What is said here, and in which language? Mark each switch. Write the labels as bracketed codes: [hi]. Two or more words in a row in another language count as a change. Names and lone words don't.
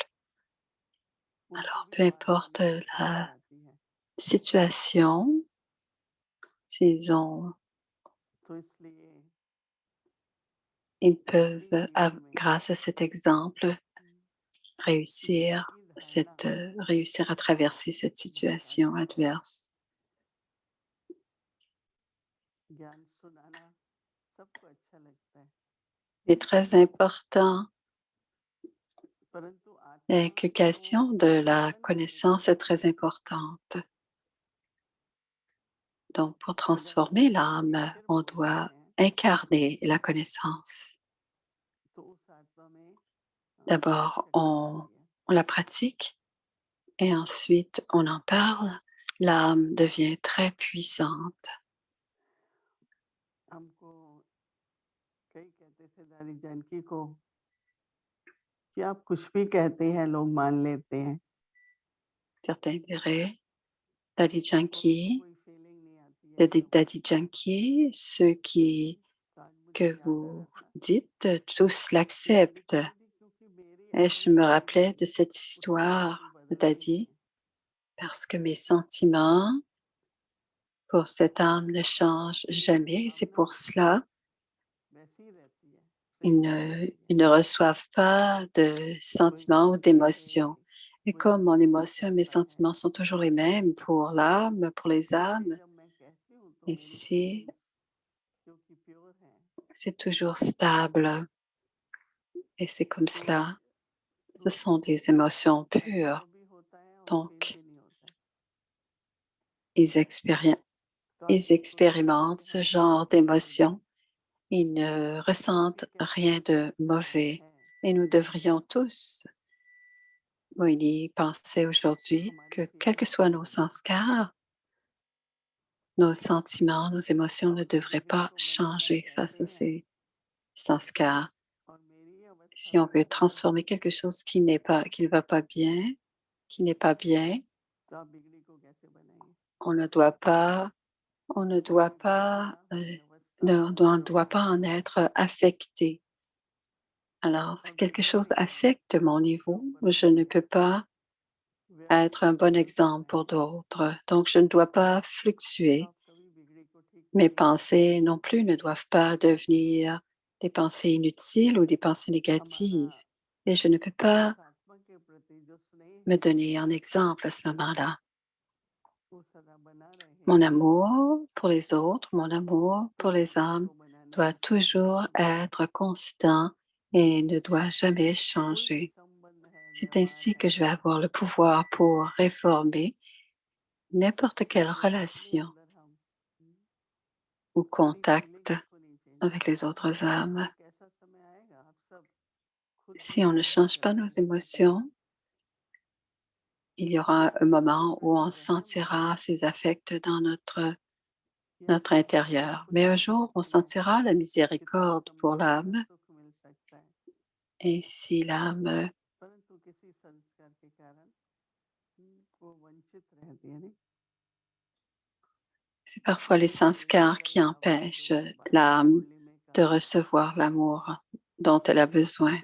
[fr] Alors, peu importe la situation, s'ils ont, ils peuvent, grâce à cet exemple, réussir réussir à traverser cette situation adverse. [hi] ज्ञान सुनाना सबको अच्छा लगता है, [fr] Il est très important. [hi] परंतु आत्मा को [fr] L'inculcation de la [hi] जीवन देने के [fr] connaissance est très [hi] लिए [fr] importante. Donc, pour [hi] अगर हम [fr] transformer l'âme, [hi] टीचर [fr] on [hi] बोलते [fr] doit [hi] हैं [fr] incarner la connaissance. [hi] तो उस आत्मा में बहुत [fr] D'abord, [hi] शक्ति होती है। [fr] on la pratique et ensuite on en parle. L'âme devient très puissante. [hi] हमको कई कहते थे दादी जानकी को कि आप कुछ भी कहते हैं लोग मान लेते हैं, [fr] Certains diraient, Daddy [hi] और उनको [fr] Janki, [hi] कोई फीलिंग नहीं आती है [fr] le [hi] जब [fr] Daddy Janki, [hi] तो आज मुझे [fr] que [hi] याद आ रहा [fr] vous [hi] था [fr] dites, tous [hi] कि दादी [fr] l'acceptent. [hi] कहती थी क्योंकि मेरी [fr] Et je me [hi] अनुभूति [fr] rappelais [hi] है [fr] de cette [hi] उससे कभी [fr] histoire de [hi] बदलती नहीं [fr] Daddy [hi] है, [fr] parce que mes sentiments pour cette âme ne changent [hi] मेरी [fr] jamais. Et c'est [hi] भावना [fr] pour cela [hi] वैसी ही रहती है, [fr] ils [hi] सेम ही [fr] ne, [hi] रहती है। [fr] ils ne reçoivent pas de [hi] कोई [fr] sentiments ou [hi] कहता था कि [fr] d'émotions. Et [hi] मुझे [fr] comme mon [hi] फीलिंग [fr] émotion et mes [hi] करता है, [fr] sentiments sont toujours les mêmes pour l'âme, pour les [hi] इसीलिए [fr] âmes, [hi] जब मैं कहती हूँ तो मेरी [fr] ici, [hi] फीलिंग्स क्योंकि प्योर हैं, [fr] c'est toujours stable. Et c'est comme [hi] तो [fr] cela. Ce [hi] तो [fr] sont des émotions [hi] अनुभव [fr] pures. [hi] भी होता है और फील [fr] Donc, [hi] भी नहीं होता है। [fr] ils, [hi] तो आप [fr] ils [hi] जिसको भी कहते [fr] expérimentent [hi] थे [fr] ce [hi] ना कि [fr] genre [hi] आपको प्योर [fr] d'émotions. [hi] है, [fr] Ils ne [hi] आप भी [fr] ressentent [hi] कहते [fr] rien [hi] थे कि [fr] de [hi] उसका नाम [fr] mauvais. [hi] है, [fr] Et nous devrions tous, oui, penser aujourd'hui [hi] हमारी [fr] que quels que [hi] फीलिंग्स [fr] soient [hi] नहीं [fr] nos [hi] बदलती। [fr] sanskars, nos sentiments, nos émotions [hi] अब [fr] ne devraient [hi] बिगड़ी [fr] pas [hi] को बनाना [fr] changer face [hi] कहते [fr] à [hi] हैं [fr] ces sanskars. [hi] और मेरी अवस्था [fr] Si on veut [hi] बना रहे हो [fr] transformer quelque chose qui ne va pas bien, qui n'est pas bien, [hi] तो आप बिगड़ी को कैसे बनाएंगे? [fr] on ne doit pas, on ne doit [hi] क्योंकि बिगड़ा [fr] pas, [hi] व्यवस्था [fr] on ne doit [hi] स्वभाव [fr] pas [hi] है [fr] en être affecté. Alors, si [hi] और [fr] quelque [hi] बिगड़े [fr] chose [hi] की [fr] affecte mon [hi] के [fr] niveau, [hi] ऊपर [fr] je ne [hi] हमको [fr] peux pas être un [hi] व्यवस्था [fr] bon [hi] नहीं [fr] exemple [hi] करना [fr] pour [hi] है, [fr] d'autres. Donc, je ne dois pas [hi] तो [fr] fluctuer. [hi] आप कभी बिगड़ी को ठीक [fr] Mes [hi] नहीं कर सकते। [fr] pensées non plus ne doivent pas devenir des pensées inutiles ou des pensées [hi] हमारा [fr] négatives. Et je ne peux pas [hi] उस आत्मा के प्रति जो स्नेह [fr] me [hi] है [fr] donner un exemple à ce moment-là. [hi] वो सदा बना रहे, [fr] Mon amour pour les autres, mon amour [hi] तो [fr] pour les [hi] बिगड़ी [fr] âmes [hi] को बनाना [fr] doit [hi] मुश्किल है। [fr] toujours être constant et ne doit jamais [hi] कोई भी [fr] changer. [hi] संबंध है, [fr] C'est [hi] व्यवहार [fr] ainsi que [hi] है, [fr] je vais avoir le pouvoir pour réformer n'importe quelle [hi] अगर अपने [fr] relation [hi] अंदर हम [fr] ou [hi] अपनी [fr] contact [hi] फीलिंग्स को नहीं चेंज [fr] avec les [hi] करेंगे [fr] autres âmes. [hi] तो एक ऐसा समय आएगा आप सब खुद भी [fr] Si on ne [hi] महसूस [fr] change pas nos [hi] करेंगे [fr] émotions, il y [hi] कि [fr] aura un [hi] आपके [fr] moment [hi] अंदर [fr] où [hi] जो [fr] on [hi] रहम है [fr] sentira ces affects dans [hi] कि [fr] notre [hi] आपको सब [fr] intérieur. [hi] कुछ [fr] Mais un [hi] मिल [fr] jour, on [hi] सकती है, [fr] sentira la [hi] कितने [fr] miséricorde pour [hi] संबंधों में [fr] l'âme. [hi] सुख मिल सकता है, [fr] Et si l'âme, [hi] परंतु किसी संस्कार के कारण वो वंचित रहती है, नहीं [fr] c'est parfois les [hi] जैसे [fr] sanskars [hi] कल [fr] qui [hi] आपने [fr] empêchent [hi] जो बात [fr] l'âme [hi] मुरली में [fr] de [hi] कहा [fr] recevoir l'amour dont elle a besoin.